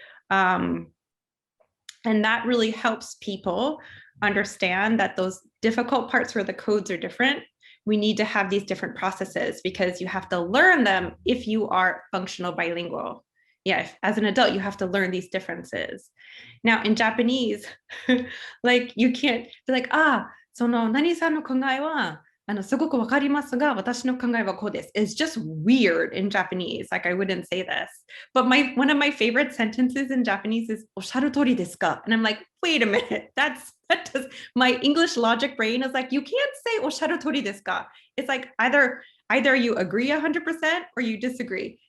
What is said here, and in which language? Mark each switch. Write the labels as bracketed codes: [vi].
[en] And that really helps people understand that those difficult parts where the codes are different, we need to have these different processes because you have to learn them if you are functional bilingual. Yeah, as an adult, you have to learn these differences. Now, in Japanese, like you can't be like, [ja] その何さんの考えはすごくわかりますが、私の考えはこうです. [en] It's just weird in Japanese. Like I wouldn't say this. But one of my favorite sentences in Japanese is [ja] おっしゃる通りですか? [en] And I'm like, wait a minute. That does my English logic brain is like, you can't say [ja] おっしゃる通りですか? [en] It's like either you agree 100% or you disagree.